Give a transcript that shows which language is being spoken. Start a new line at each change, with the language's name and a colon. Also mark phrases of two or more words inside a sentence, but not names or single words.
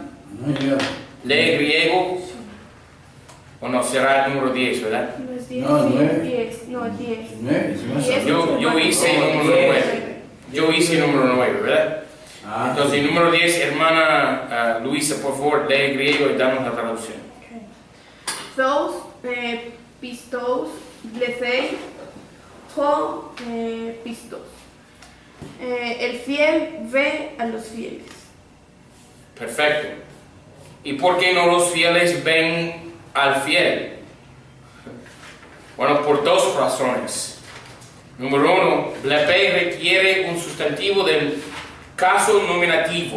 Spanish: Lee griego. O no, será el número 10, ¿verdad? No, 9. 10, no, 10. 9. Yo hice el número 9. Yo hice el número 9, ¿verdad? Entonces, el número 10, hermana Luisa, por favor, lee griego y damos la traducción.
Greek: τοὺς πιστοὺς βλέπει ὁ πιστός.
Spanish: El fiel ve a los fieles. Perfecto. ¿Y por qué no los fieles ven al fiel? Bueno, por 2 razones. Número 1, blepe requiere un sustantivo del caso nominativo.